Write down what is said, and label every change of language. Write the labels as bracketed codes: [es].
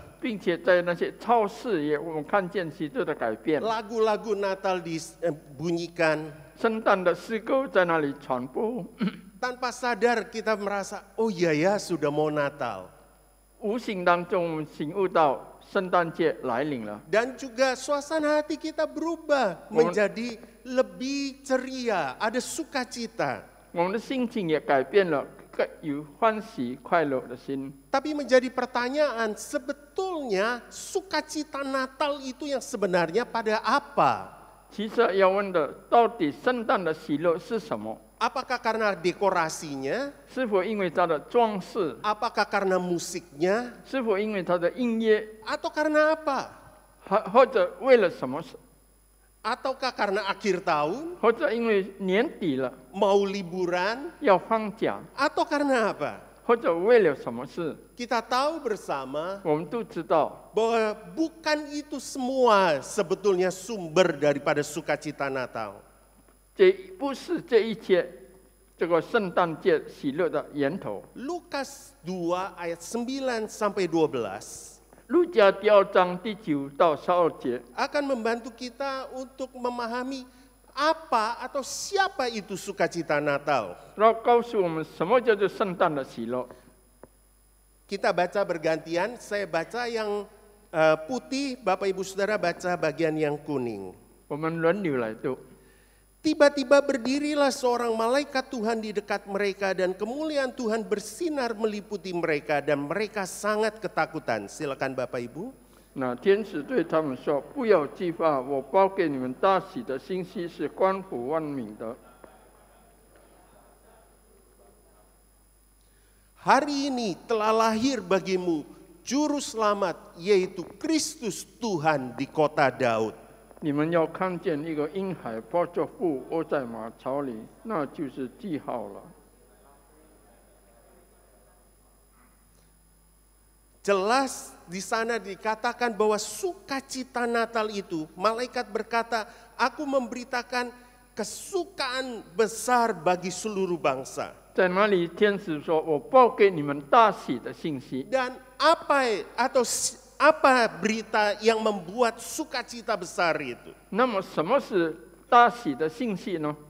[zh] 并且在那些超市也我们看见许多的改变。 [id] Lagu-lagu Natal dibunyikan. [zh] 圣诞的诗歌在那里传播， [id] Tanpa sadar kita merasa, oh iya ya sudah mau Natal. [zh] 无形当中我们醒悟到圣诞节来临了。 [id] Dan juga suasana hati kita berubah menjadi lebih ceria, ada sukacita. [zh] 我们的心情也改变了，有欢喜快乐的心。 [id] Tapi menjadi pertanyaan, sebetulnya sukacita Natal itu yang sebenarnya pada apa? [zh] 其实要问的，到底圣诞的喜乐是什么？ [id] Apakah karena dekorasinya? [zh] 是否因为它的装饰？ [id] Apakah karena musiknya? [zh] 是否因为它的音乐？ [id] Atau karena apa? [zh] 或者为了什么？ [id] Ataukah karena akhir tahun? [zh] 或者因为年底了 [id] Mau liburan? [zh] 要放假？ [id] Atau karena apa? [zh] 或者为了什么事？ [id] Kita tahu bersama [zh] 我们都知道， [id] bahwa bukan itu semua sebetulnya sumber daripada sukacita Natal. [zh] 这不是这一切这个圣诞节喜乐的源头。 [id] Lukas 2 ayat 9 sampai 12 [zh] 路加第2章第9到12节 [id] akan membantu kita untuk memahami apa atau siapa itu sukacita Natal. [zh] 然后告诉我们什么叫做圣诞的喜乐。 [id] Kita baca bergantian, saya baca yang putih, Bapak Ibu Saudara baca bagian yang kuning. [zh] 我们轮流来读。 [id] Tiba-tiba berdirilah seorang malaikat Tuhan di dekat mereka dan kemuliaan Tuhan bersinar meliputi mereka dan mereka sangat ketakutan. Silakan Bapak Ibu. [zh] 那天使对他们说：“不要惧怕，我报给你们大喜的信息是关乎万民的。 [id] Hari ini telah lahir bagimu juru selamat, yaitu Kristus Tuhan di kota Daud. [zh] 你们要看见一个婴孩抱着布卧在马槽里，那就是记号了。” [id] Jelas di sana dikatakan bahwa sukacita Natal itu, malaikat berkata, aku memberitakan kesukaan besar bagi seluruh bangsa. [zh] 在那里，天使说：“我报给你们大喜的信息。” [id] Dan apa berita yang membuat sukacita besar itu? [zh] 那么，什么是大喜的信息呢？